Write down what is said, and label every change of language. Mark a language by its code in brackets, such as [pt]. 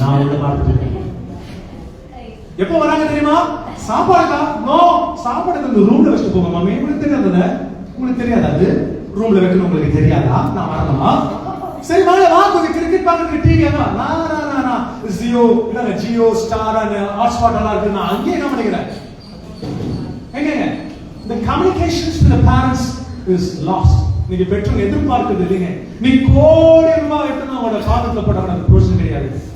[ta] நான் உள்ள பார்த்துட்டு எப்போ வராங்க தெரியுமா? சாப்பாடுக்கா? நோ, சாப்பாடுக்கு இந்த ரூம்ல வச்சுட்டு போங்க மாமி. உங்களுக்கு தெரியாதா? உங்களுக்கு தெரியாதா? அது ரூம்ல வைக்கணும் உங்களுக்கு தெரியாதா? நான் வரணுமா? சரி வாங்க வா, கொஞ்சம் கிரிக்கெட் பார்க்கறதுக்கு டிவி வா. நான் ஜியோ இல்ல ஜியோ ஸ்டார் அண்ட் ஹாட்ஸ்பாட் எல்லாம் இருக்கு. நான் அங்கேயே என்ன பண்ணிக்கிறேன். [en] எங்க the communications to the parents is lost. [ta] நீங்க பெற்றோர் எதிர்பார்க்கிறது இல்லைங்க. நீ கோடி ரூபாய் எடுத்து அவங்களோட காலத்துல போட்டவங்க பிரயோஜனம் கிடையாது.